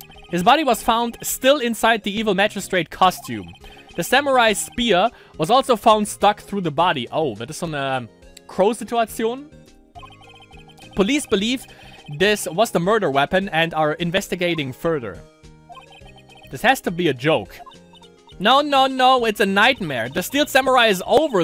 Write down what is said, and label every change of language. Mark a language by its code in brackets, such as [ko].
[en] His body was found still inside the Evil Magistrate costume. The samurai spear was also found stuck through the body. [de] Oh, das ist so eine Crow-Situation. [en] Police believe this was the murder weapon and are investigating further. This has to be a joke. No, no, no, it's a nightmare. The Steel Samurai is over.